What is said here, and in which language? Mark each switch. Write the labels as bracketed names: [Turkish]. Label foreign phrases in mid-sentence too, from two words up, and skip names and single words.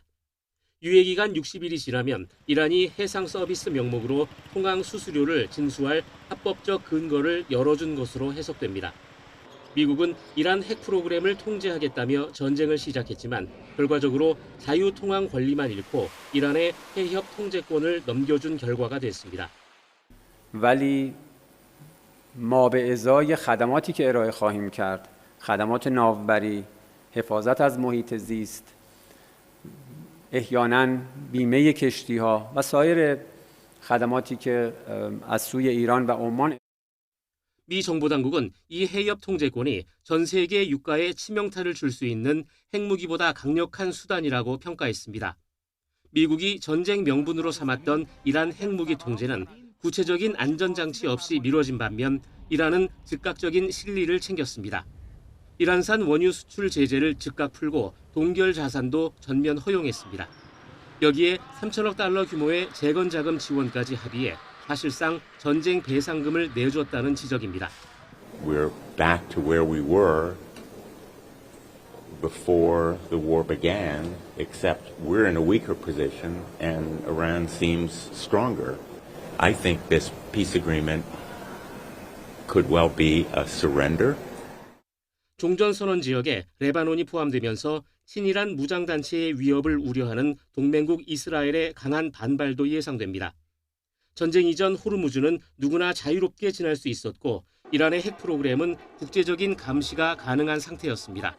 [Korean] 유예기간 60일이 지나면 이란이 해상 서비스 명목으로 통항 수수료를 징수할 합법적 근거를 열어준 것으로 해석됩니다. 미국은 이란 핵 프로그램을 통제하겠다며 전쟁을 시작했지만 결과적으로 자유 통항 권리만 잃고 이란의 해협 통제권을 넘겨준 결과가 됐습니다. [Persian] ولی ما به ازای خدماتی که ارائه خواهیم کرد، خدمات ناوبری، حفاظت از محیط زیست، احیانا بیمه کشتی‌ها و سایر خدماتی که از سوی ایران و عمان [Korean] 미 정부 당국은 이 해협 통제권이 전 세계 유가에 치명타를 줄 수 있는 핵무기보다 강력한 수단이라고 평가했습니다. 미국이 전쟁 명분으로 삼았던 이란 핵무기 통제는 구체적인 안전장치 없이 미뤄진 반면 이란은 즉각적인 실리를 챙겼습니다. 이란산 원유 수출 제재를 즉각 풀고 동결 자산도 전면 허용했습니다. 여기에 3천억 달러 규모의 재건 자금 지원까지 합의해 사실상 전쟁 배상금을 내줬다는 지적입니다. [English] We're back to where we were before the war began, except we're in a weaker position and Iran seems stronger. I think this peace agreement could well be a surrender. [Korean] 종전선언 지역에 레바논이 포함되면서 친이란 무장단체의 위협을 우려하는 동맹국 이스라엘의 강한 반발도 예상됩니다. 전쟁 이전 호르무즈는 누구나 자유롭게 지날 수 있었고 이란의 핵 프로그램은 국제적인 감시가 가능한 상태였습니다.